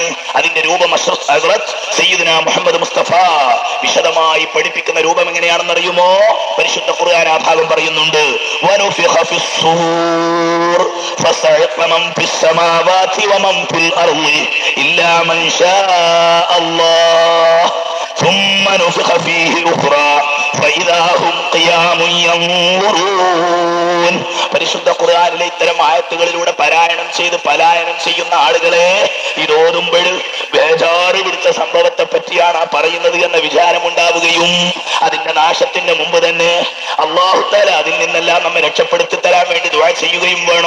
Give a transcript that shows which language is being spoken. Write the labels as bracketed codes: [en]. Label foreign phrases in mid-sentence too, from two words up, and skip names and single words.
[ml] അതിന്റെ രൂപം സയ്യിദുനാ മുഹമ്മദ് മുസ്തഫ വിശദമായി പഠിപ്പിക്കുന്ന രൂപം എങ്ങനെയാണെന്നറിയുമോ? പരിശുദ്ധ ഖുർആൻ ആ ഭാഗം പറയുന്നുണ്ട്. [ar] ونفخ في الصور فصعق من في السماوات ومن في الأرض إلا من شاء الله ثم نفخ فيه أخرى فإذا هم قيام ينظرون. [ml] പരിശുദ്ധ ഖുർആനിലെ ഇത്തരം ആയത്തുകളിലൂടെ പലായനം ചെയ്യുന്ന ആളുകളെ ഇതോതുമ്പോൾ ബേജാറ് പിടിച്ച സംഭവത്തെ പറ്റിയാണ് പറയുന്നത് എന്ന വിചാരമുണ്ടാവുകയും അതിന്റെ നാശത്തിന്റെ മുമ്പ് തന്നെ [ar] الله تعالى [ml] അതിൽ നിന്നെല്ലാം നമ്മെ രക്ഷപ്പെടുത്തി തരാൻ വേണ്ടി ദുആ ചെയ്യുകയും വേണം.